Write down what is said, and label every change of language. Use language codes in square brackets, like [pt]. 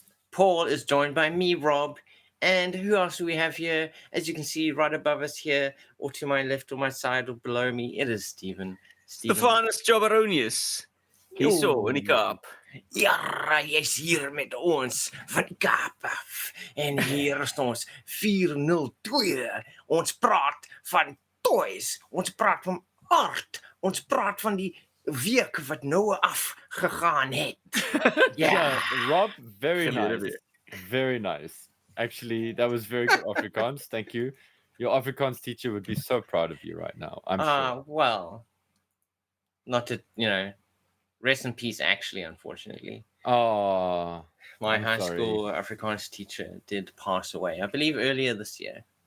[en] Paul is joined by me, Rob, and who else do we have here? As you can see, right above us here, or to my left, or my side, or below me, it is Stephen. [af] Stefanus Jobaronius. Hierso in die Kaap. Ja, jy is hier met ons van die Kaap af. En hier is ons 402. Ons praat van toys. Ons praat van art. Ons praat van die week wat nou afgegaan het. [en] Yeah, Rob, very nice. Very nice. Actually, that was very good Afrikaans. Thank you. Your Afrikaans teacher would be so proud of you right now. I'm sure. Well, not to, rest in peace, actually, unfortunately. Oh, my high school Afrikaans teacher did pass away, I believe, earlier this year.